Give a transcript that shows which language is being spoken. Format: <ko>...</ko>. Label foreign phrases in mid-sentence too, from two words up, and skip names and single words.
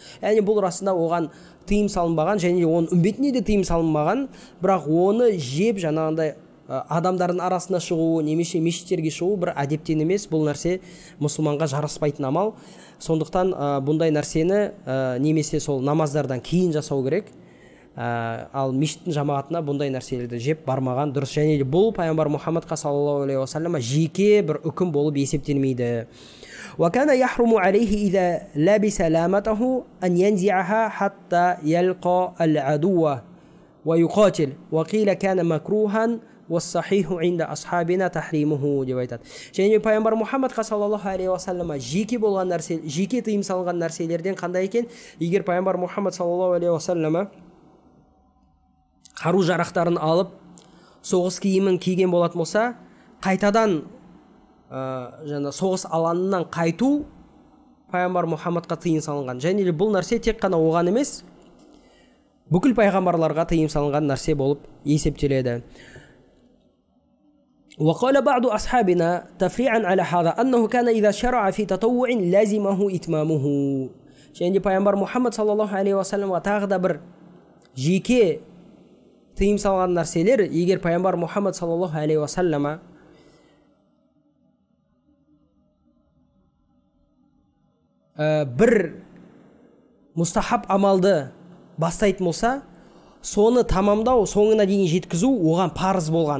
<kk>Яғни бұл расында оған тыйым салынбаған, және оның үмбетіне де тыйым салынбаған, бірақ оны жеп жаңағындай адамдардың арасына шығу, немесе мешіттерге шығу бір әдептен емес, бұл нәрсе мұсылманға жараспайтын амал. Сондықтан бұндай нәрсені немесе сол намаздардан кейін жасау керек. Ал мешіттің жамағатына бұндай нәрселерді жеп бармаған дұрыс. Және бұл пайғамбар Мұхаммадқа</kk> <ar>صلى الله عليه وسلم</ar> <kk>жеке бір үкім болып есептелмейді.</kk> <ar>وَكَانَ يَحْرُمُ عَلَيْهِ إِذَا لَبِسَ لَامَتَهُ أَنْ يَنْزِعَهَا حَتَّى يَلْقَى الْعَدُوَّ وَيُقَاتِلْ وَقِيلَ كَانَ مَكْرُوهًا وَالصَّحِيحُ عِنْدَ أَصْحَابِنَا تَحْرِيمُهُ</ar> <kk>деп айтады. Және пайғамбар Мұхаммадқа</kk> <ar>صلى الله عليه وسلم</ar> <kk>жеке болған нәрсе, жеке тыйым салынған нәрселерден қандай екен? Егер пайғамбар Мұхаммад</kk> <ar>صلى الله عليه وسلم</ar> <kk>қару жарақтарын алып, соғыс киімін киген болатын болса, қайтадан соғыс алаңынан қайту пайғамбар Мұхаммадқа тыйым салынған. Және бұл нәрсе тек қана оған емес, бүкіл пайғамбарларға тыйым салынған нәрсе болып есептеледі.</kk> <ar>وقال بعض أصحابنا تفريعا على هذا أنه كان إذا شرع في تطوع لازمه إتمامه.</ar> <kk>Және пайғамбар Мұхаммад</kk> <ar>صلى الله عليه وسلم</ar> <kk>тағы да бір жеке тыйым салған нәрселер, егер пайғамбар Мұхаммад</kk> <ar>صلى الله عليه وسلم</ar> <kk>бір мұстахаб амалды бастайтын болса, соны тамамдау, соңына дейін жеткізу оған парыз болған.</kk>